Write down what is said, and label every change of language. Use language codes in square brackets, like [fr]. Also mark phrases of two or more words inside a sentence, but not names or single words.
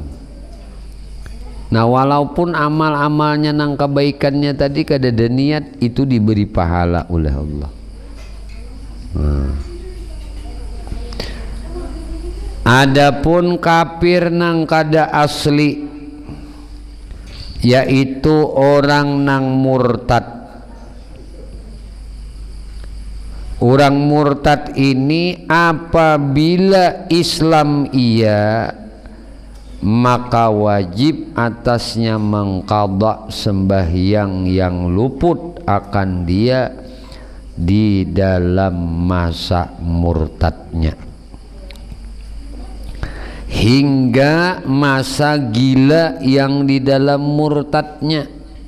[bjn] Nah, walaupun amal-amalnya nang kebaikannya tadi kada ada niat, itu diberi pahala oleh Allah. Adapun kafir nang kada asli, yaitu orang nang murtad. [ms] Orang murtad ini apabila Islam ia, maka wajib atasnya mengqadha sembahyang yang luput akan dia di dalam masa murtadnya, hingga masa gila yang di dalam murtadnya.